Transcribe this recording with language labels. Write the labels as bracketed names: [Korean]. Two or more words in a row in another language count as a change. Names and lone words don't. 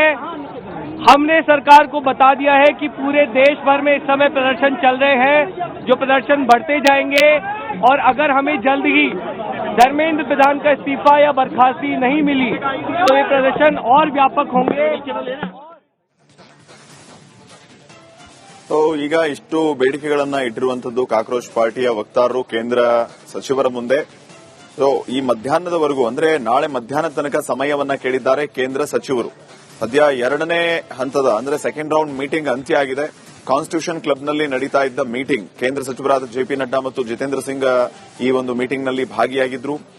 [Hindi] हमने सरकार को बता दिया है कि पूरे देश भर में इस समय प्रदर्शन चल रहे हैं, जो प्रदर्शन बढ़ते जाएंगे और अगर हमें जल्द ही धर्मेंद्र प्रधान का इस्तीफा या बर्खास्ती नहीं मिली तो ये प्रदर्शन और व्यापक होंगे। [Kannada] तो ಈಗ ಇಷ್ಟು ಬೇಡಿಕೆಗಳನ್ನ ಇಟ್ಟಿರುವಂತದ್ದು ಕಾಕ್ರೋಚ್ ಪಾರ್ಟಿಯ ವಕ್ತಾರರು ಕೇಂದ್ರ ಸಚಿವರ ಮುಂದೆ. ಸೊ ಈ ಮಧ್ಯಾಹ್ನದವರೆಗೂ ಅಂದ್ರೆ ನಾಳೆ ಮಧ್ಯಾಹ್ನದ ತನಕ ಸಮಯವನ್ನ ಕೇಳಿದ್ದಾರೆ ಕೇಂದ್ರ ಸಚಿವರು. ಸದ್ಯ 2ನೇ ಹಂತದ ಅಂದ್ರೆ [English] second round meeting [Kannada] ಅಂತ್ಯ ಆಗಿದೆ. ಕಾನ್ಸ್ಟಿಟ್ಯೂಷನ್ ಕ್ಲಬ್ನಲ್ಲಿ ನಡೀತಾ ಇದ್ದ ಮೀಟಿಂಗ್, ಕೇಂದ್ರ ಸಚಿವರಾದ ಜೆಪಿ ನಡ್ಡಾ ಮತ್ತು ಜಿತೇಂದ್ರ ಸಿಂಗ್ ಈ ಒಂದು ಮೀಟಿಂಗ್ನಲ್ಲಿ ಭಾಗಿಯಾಗಿದ್ರು.